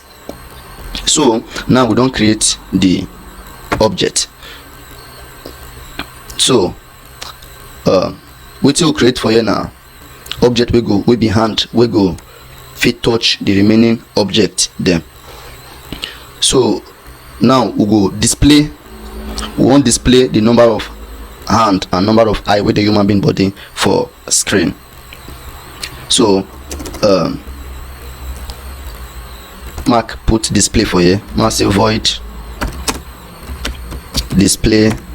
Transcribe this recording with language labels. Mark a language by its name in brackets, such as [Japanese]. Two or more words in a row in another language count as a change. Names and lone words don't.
[Nigerian Pidgin] So now we don create the object. So wetin we create for here now, object wey be hand, wey go fit touch the remaining object dem. So now we go display, we want display the number of hand and number of eye with the human being body for screen. So mark put display for here, mark say void display.